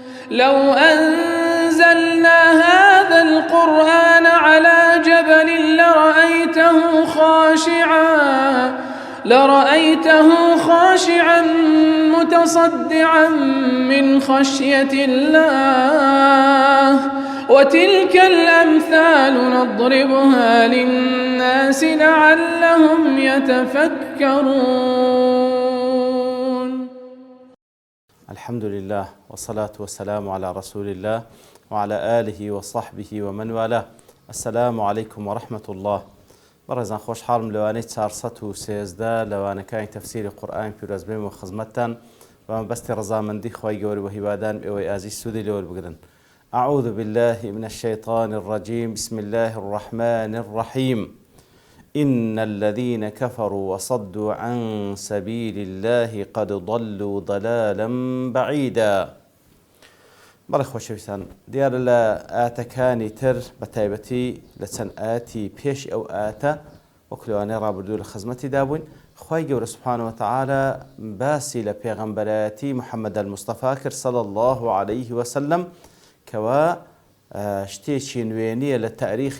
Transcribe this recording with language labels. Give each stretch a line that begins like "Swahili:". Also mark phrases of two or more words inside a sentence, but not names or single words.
Arabic: لو أنزلنا هذا القرآن على جبل لرأيته خاشعا متصدعا من خشية الله وتلك الأمثال نضربها للناس لعلهم يتفكرون. الحمد لله والصلاة والسلام على رسول الله وعلى آله وصحبه ومن والاه. السلام عليكم ورحمة الله.
Central Kurdish: بەڕێزان خۆشحاڵم لەوانەی 413 لەوانەکانی تەفسیری قورئانی پیرۆز بێم و خزمەتتان و مەبەستی ڕەزامەندی خۆی گەورە و هیوادان ئێوەی ئازیز سوودی لەوە بگرن.
Arabic: أعوذ بالله من الشيطان الرجيم. بسم الله الرحمن الرحيم. إن الذين كفروا وصدوا عن سبيل الله قد ضلوا ضلالا بعيدا.
Central Kurdish: بەڵێ خۆشەویستان، دیارە لە ئاەتەکانی تر بە تایبەتی لە چەند ئاەتی پێش ئەو ئاەتە وەکو لەوانەیە ڕابردوو لە خزمەتیدا بووین، خی گەورە
Arabic: سوبحانەهو وتەعالە
Central Kurdish: باسی لە پێغەمبەرایەتی محەممەد الموستەفا کرد
Arabic: صلی الله عليه وسلم
Central Kurdish: کەوا شتێکی نوێنیە لە تاریخی